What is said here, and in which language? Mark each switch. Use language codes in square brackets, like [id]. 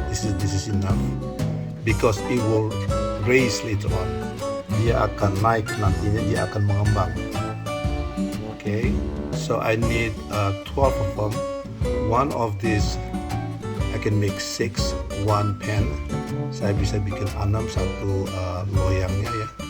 [en] This is enough because it will raise later on. [id] Dia akan naik nantinya, dia akan mengembang. [en] Okay, so I need 12 of them. One of these I can make 6, one pan. [id] Saya bisa bikin 6, satu loyangnya ya.